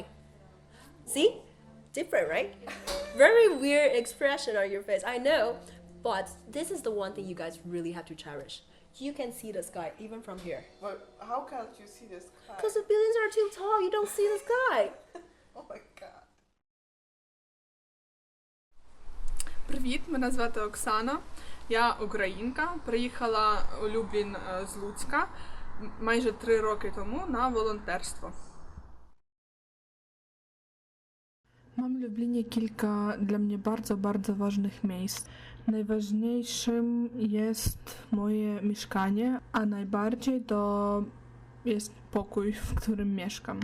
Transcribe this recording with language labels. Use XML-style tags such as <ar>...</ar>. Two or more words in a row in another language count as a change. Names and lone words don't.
<en>See? Different, right? Very weird expression on your face, I know. But this is the one thing you guys really have to cherish. You can see the sky even from here. But how can't you see the sky? Because the buildings are too tall, you don't see the sky. Oh my god.</en> <uk>Привіт, мене звати Оксана. Я українка, приїхала у Люблін з Луцька. майже 3 роки тому на волонтерство.</uk> <pl>Mam w Lublinie kilka dla mnie bardzo, bardzo ważnych miejsc. Najważniejszym jest moje mieszkanie, a najbardziej to jest pokój, w którym mieszkam.</pl>